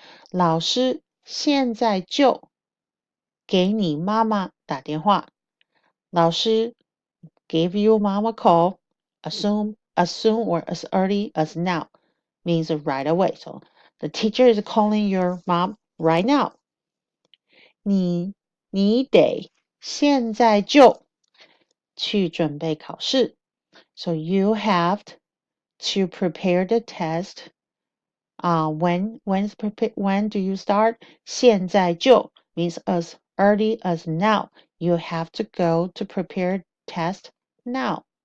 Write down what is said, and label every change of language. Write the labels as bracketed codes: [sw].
[zh] 老师现在就给你妈妈打电话。老师 [en] give you mom a call as soon as soon or as early as now means right away. So the teacher is calling your mom right now. [zh] 你得现在就去准备考试。 [en] So you have to prepare the test. When do you start? [zh] 现在就 [en] means as early as now. You have to go to prepare test now.